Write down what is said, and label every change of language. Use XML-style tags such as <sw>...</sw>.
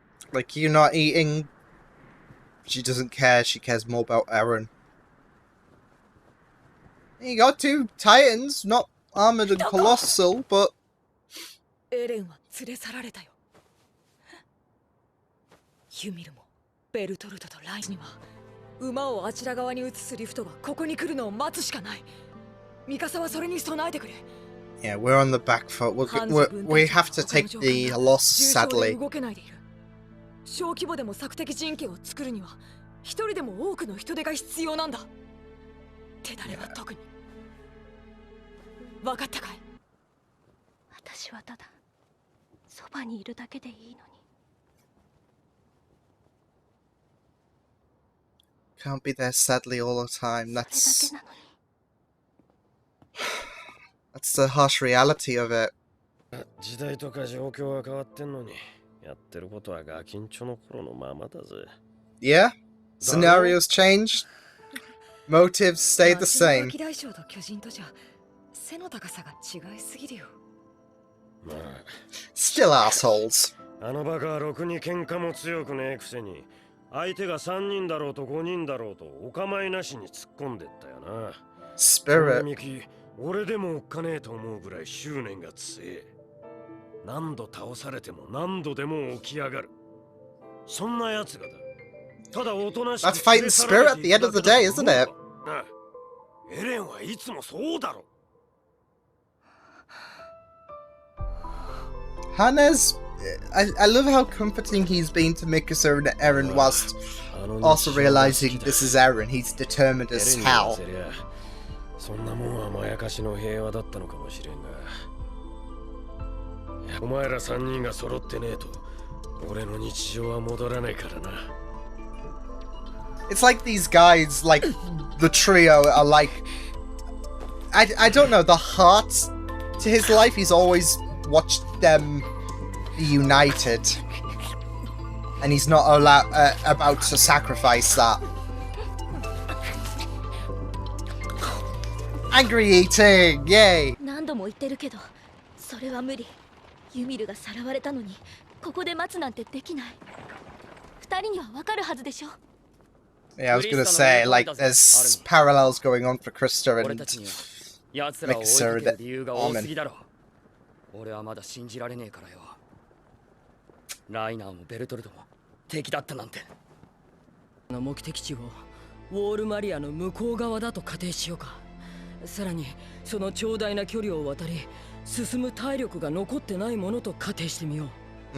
<en>Like, you're not eating. She doesn't care. She cares more about Eren. You got two titans, not armored and colossal, but</en> <ja>エレンは連れ去られたよ。ユミルもベルトルトとライには馬をあちら側に移すリフトがここに来るのを待つしかない。ミカサはそれに備えてくれ。</ja> <en>yeah, we're on the back foot. We have to take the loss, sadly.</en> <ja>動けないでいる。小規模でも索敵陣形を作るには一人でも多くの人手が必要なんだ。手だれは特に。分かったかい？私はただそばにいるだけでいいのに。</ja> <en>Can't be there sadly all the time.</en> <ja>それだけなのに。</ja> <en>That's the harsh reality of it.</en> <ja>時代とか状況は変わってんのに、やってることはガキンチョの頃のままだぜ。</ja> <en>Yeah? Scenarios changed. Motives stayed the same.</en> <ja>ガキ大将と巨人とじゃ背の高さが違いすぎるよ。まあ、</ja> <en>Still assholes.</en> <ja>あのバカはろくに喧嘩も強くねえくせに、相手が3人だろうと5人だろうとお構いなしに突っ込んでったよな。</ja> <en>Spirit.</en> <ja>俺でもおっかねえと思うぐらい執念が強え。何度倒されても何度でも起き上がる。そんな奴がだ。ただおとなしく</ja> <en>That's fighting spirit at the end of the day, isn't it?</en> <ja>なあ、エレンはいつもそうだろ。</ja> <en>Hannah's... I love how comforting he's been to Mikasa and Eren whilst also realizing this is Eren. He's determined as hell. そんなもんはまやかしの平和だったのかもしれんが、お前ら3人が揃ってねえと俺の日常は戻らないからな。 It's like these guys, like the trio, are like... I don't know, the heart to his life, he's always watched them be united. And he's not about to sacrifice that. Angry eating! Yay!</en> <ja>何度も言ってるけど、それは無理。ユミルがさらわれたのに、ここで待つなんてできない。二人にはわかるはずでしょ。</ja> <en>Yeah, I was gonna say, like, there's parallels going on for Krista and Mikasa and Armin.</en> <ja>俺はまだ信じられねえからよ。ライナーもベルトルトも敵だったなんて。目的地をウォールマリアの向こう側だと仮定しようか。さらにその長大な距離を渡り進む体力が残ってないものと仮定してみよう。</ja>